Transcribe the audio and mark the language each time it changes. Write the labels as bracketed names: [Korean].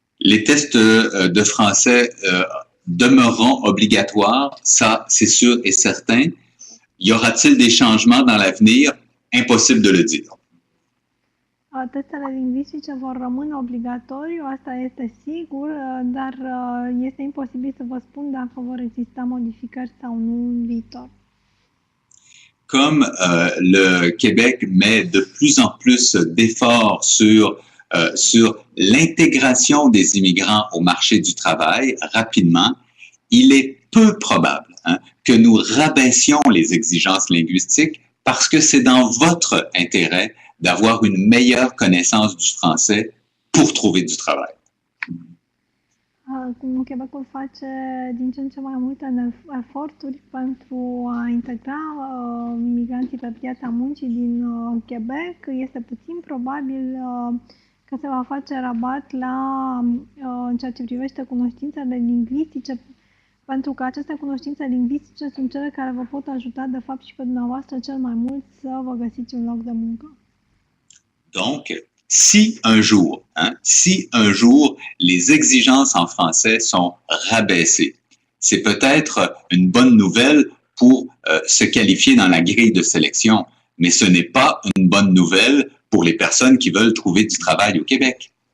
[French] Les tests de français demeureront obligatoires, ça c'est sûr et certain. Y aura-t-il des changements dans l'avenir? Impossible de le dire. [Romanian] Testele lingvistice vor rămâne obligatoriu, asta este sigur, dar este imposibil să vă spun dacă vor exista modificări sau nu în viitor. [French] comme le Québec met de plus en plus d'efforts sur l'intégration des immigrants au marché du travail rapidement, il est peu probable que nous rabaissions les exigences linguistiques parce que c'est dans votre intérêt d'avoir une meilleure connaissance du français pour trouver du travail. [Romanian] Cum Quebecul face din ce în ce mai multe eforturi pentru a integra imigranții pe piața muncii din Quebec, este puțin probabil că se va face rabat în ceea ce privește cunoștințele lingvistice, pentru că aceste cunoștințe lingvistice sunt cele care vă pot ajuta, de fapt, și pe dumneavoastră cel mai mult să vă găsiți un loc de muncă. [French] Donc, si un jour les exigences en français sont rabaissées, c'est peut-être une bonne nouvelle pour se qualifier dans la grille de sélection, mais ce n'est pas une bonne nouvelle pour les personnes qui veulent trouver du travail au Québec.